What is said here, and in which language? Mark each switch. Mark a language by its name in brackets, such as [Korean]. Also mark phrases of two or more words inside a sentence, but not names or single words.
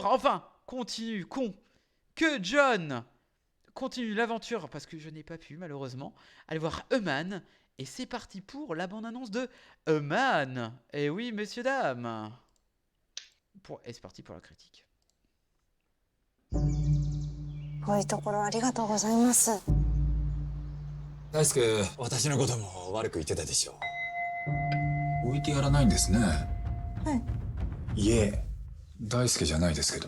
[French] Enfin, que John continue l'aventure parce que je n'ai pas pu, malheureusement, aller voir Eman. Et c'est parti pour la bande-annonce de Eman. Et oui, messieurs, dames. Et c'est parti pour la critique. [Japanese] こういうところありがとうございます。大輔、私のことも悪く言ってたでしょ。置いてやらないんですね。はい。いえ、大輔じゃないですけど。